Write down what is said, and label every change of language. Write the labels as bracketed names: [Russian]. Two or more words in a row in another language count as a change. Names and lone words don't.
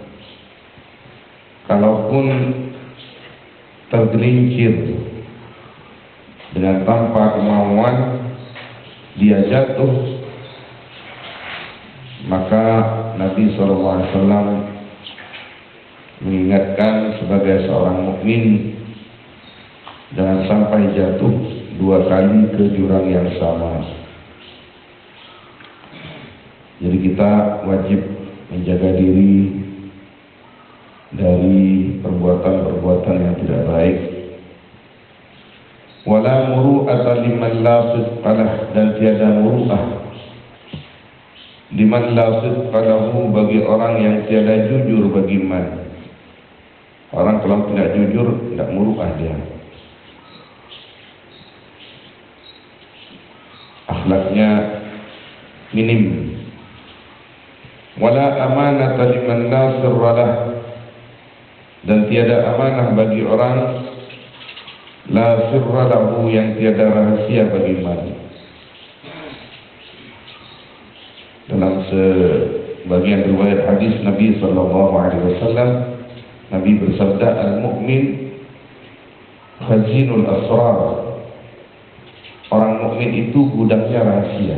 [Indonesian] Kalaupun tergelincir dengan tanpa kemauan dia jatuh, maka Nabi SAW mengingatkan sebagai seorang mukmin jangan sampai jatuh dua kali ke jurang yang sama. Jadi kita wajib menjaga diri dari perbuatan-perbuatan yang tidak baik. [Arabic] ولا مروءة لمن لا صدق, [Indonesian] dan tiada muru'ah [Arabic] لمن لا صدق له, [Indonesian] bagi orang yang tiada jujur bagi man. Orang kalau tidak jujur tidak muru'ah dia, akhlaknya minim. [Arabic] ولا أمانة لمن لا سر له, [Indonesian] dan tiada amanah bagi orang [Arabic] لا سر له, [Indonesian] yang tiada rahasia bagi man. Dalam sebagian riwayat hadis Nabi SAW, Nabi bersabda, [Arabic] المؤمن خازن الأسرار, [Indonesian] orang mukmin itu gudangnya rahasia.